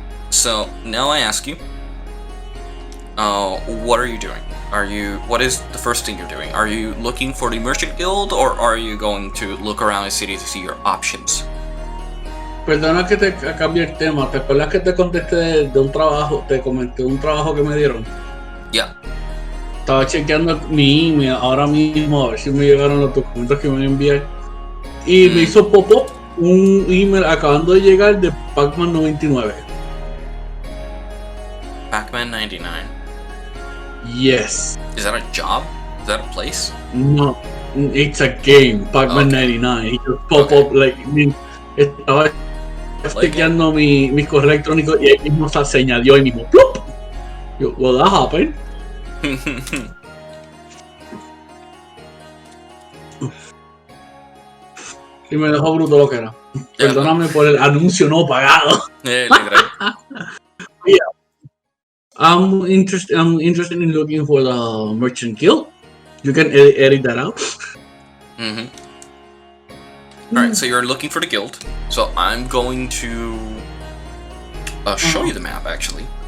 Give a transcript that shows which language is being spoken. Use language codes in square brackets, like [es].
[en] So now I ask you, what are you doing? What is the first thing you're doing? Are you looking for the Immersion Guild, or are you going to look around the city to see your options? [es] Perdona que te cambie el tema. ¿Te acuerdas que te contesté de un trabajo? Te comenté un trabajo que me dieron. [en] Yeah. [es] Estaba chequeando mi email ahora mismo a ver si me llegaron los documentos que me enviaron. Y me hizo pop-up un email acabando de llegar de Pac-Man 99. [en] Pac-Man 99. Yes. Is that a job? Is that a place? No, it's a game. Pac-Man 99. He just pop up like [es] estaba chequeando mi correo electrónico y ahí mismo se añadió ahí mismo. ¡Plup! Yo, [en] well, that happened. [es] Y me dejó bruto lo que era. Perdóname por el anuncio no pagado. [en] Yeah. I'm interested in looking for the Merchant Guild. You can edit that out. Alright, so you're looking for the guild. So I'm going to show you the map, actually.